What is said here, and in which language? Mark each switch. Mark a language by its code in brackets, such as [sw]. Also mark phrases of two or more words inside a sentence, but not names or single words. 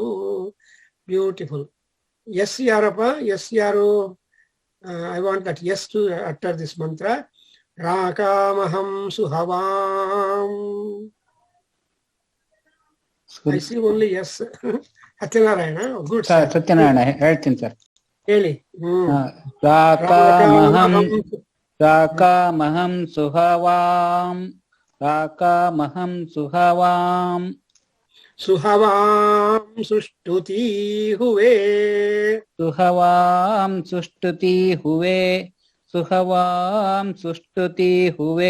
[en] Beautiful. Yes, Yarapa, yes, Yaro. I want that yes to utter this mantra. [sa] राकामहं सुहवाम्. [en] I see only yes. Satyanarayana. Good. Satyanarayana, [kn] ಹೇಳ್ತೀನಿ ಸರ್. ಹೇಳಿ. [sa] ರಾಕಾಮಹಂ ಸುಹವಾಂ ರಾಕಾಮಹಂ ಸುಹವಾಂ ಸುಹವಾಂ ಸುಷ್ಟುತಿ ಹುವೆ ಸುಹವಾಂ ಸುಷ್ಟುತಿ ಹುವೆ ಸುಹವಾಂ ಸುಷ್ಟುತಿ ಹುವೆ